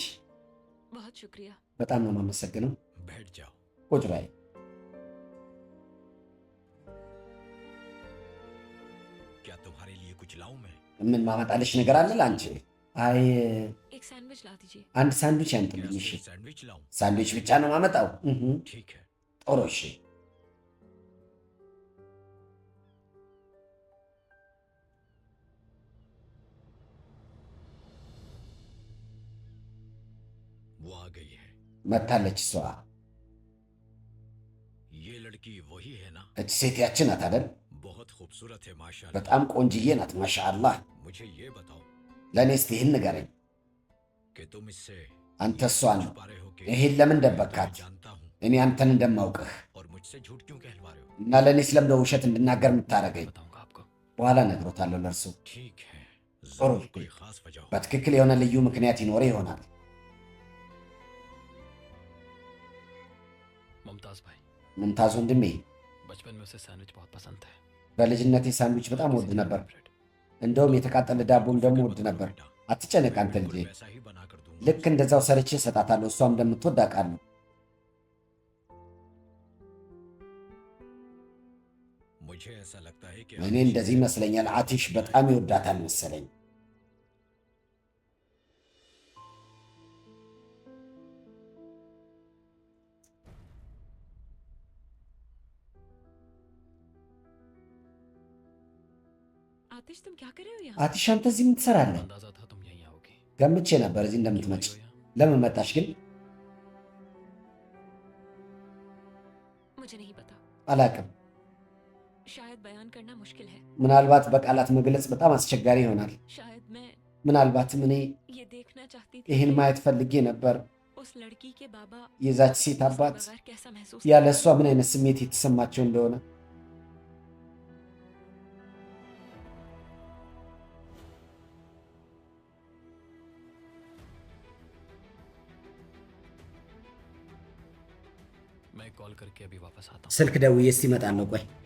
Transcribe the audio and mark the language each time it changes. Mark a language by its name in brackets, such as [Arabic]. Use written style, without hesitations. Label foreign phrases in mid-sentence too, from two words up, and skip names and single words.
[Hindi] बहुत शुक्रिया। [Amharic] በጣም ነው የማመሰግነው። [Hindi] बैठ जाओ। [Amharic] ቁጭ በይ። [Hindi] क्या तुम्हारे लिए कुछ लाऊं मैं? [Amharic] ምን ማመጣልሽ ነገር አለ ለአንቺ? አይ [Hindi] एक सैंडविच ला दीजिए। [Amharic] አንድ ሳንዱች [Hindi] क्या [Amharic] ያምጥልኝ። እሺ [Hindi] सिर्फ सैंडविच लाऊं? [Amharic] ሳንዱች ብቻ ነው ማመጣው? [Hindi] ठीक है। [Amharic] ጥሩ እሺ። [Hindi] वो आ गई है। [Amharic] መታለች እሷ። [Hindi] ये लड़की वही है ना? [Amharic] እች ሴት ያችን ናት አይደል? [Hindi] बहुत खूबसूरत है माशाल्लाह। [Amharic] በጣም ቆንጅዬ ናት ማሻአላህ። [Hindi] मुझे ये बताओ [Amharic] ለእኔ እስቲ ይህን ንገረኝ። [Hindi] कि तुम इससे [Amharic] አንተ እሷን [Hindi] छुपा रहे हो कि [Amharic] ይሄን ለምን [Hindi] मैं [Amharic] ደበካት? [Hindi] तुम्हें जानता हूँ [Amharic] እኔ አንተን እንደማውቅህ [Hindi] और मुझसे झूठ क्यों कहलवा रहे हो? [Amharic] እና ለእኔ ስለምደው ውሸት እንድናገር የምታደርገኝ? [Hindi] बताऊंगा आपको। [Amharic] በኋላ እነግሮታለሁ ለእርሱ። [Hindi] ठीक है, और जरूर कोई खास वजह हो। [Amharic] በትክክል የሆነ ልዩ ምክንያት ይኖረ ይሆናል። [Hindi] मुमताज भाई, [Amharic] ሙምታዝ ወንድሜ፣ [Hindi] बचपन में उसे सैंडविच बहुत पसंद है। [Amharic] በልጅነቴ ሳንዱች በጣም ወድ ነበር። እንደውም የተቃጠለ ዳቦም ደግሞ ወድ ነበር። አትጨነቅ አንተ ልጄ፣ [Hindi] वैसा ही बना कर दूंगा। [Amharic] ልክ እንደዛው ሰርቼ እሰጣታለሁ። እሷም እንደምትወድ አውቃለሁ። [Hindi] मुझे ऐसा लगता है कि [Amharic] እኔ እንደዚህ ይመስለኛል። አቲሽ በጣም ይወዳታል መሰለኝ። [Hindi] आतिश तुम क्या कर रहे हो यहाँ? [Amharic] አቲሽ አንተ እዚህ ምን ትሰራለህ? [Hindi] अंदाजा था तुम यहीं आओगी। [Amharic] ገምቼ ነበር እዚህ እንደምትመጪ። [Hindi] क्यों आई हो यहाँ? [Amharic] ለምን መጣሽ ግን? [Hindi] मुझे नहीं पता। [Amharic] አላቅም። [Hindi] शायद शायद बयान करना मुश्किल है [Amharic] ምናልባት በቃላት መግለጽ በጣም አስቸጋሪ ይሆናል። [Hindi] शायद मैं [Amharic] ምናልባትም እኔ [Hindi] ये देखना चाहती थी [Amharic] ይህን [Hindi] कि [Amharic] ማየት ፈልጌ ነበር። [Hindi] उस लड़की के बाबा [Amharic] የዛች ሴት [Hindi] उसके [Amharic] አባት [Hindi] बगैर कैसा महसूस [Amharic] ያለ [Hindi] करते [Amharic] እሷ ምን አይነት ስሜት የተሰማቸው እንደሆነ [Hindi] मैं कॉल करके अभी वापस आता हूँ [Amharic] ስልክ ደውዬ እስቲ እመጣለሁ። ቆይ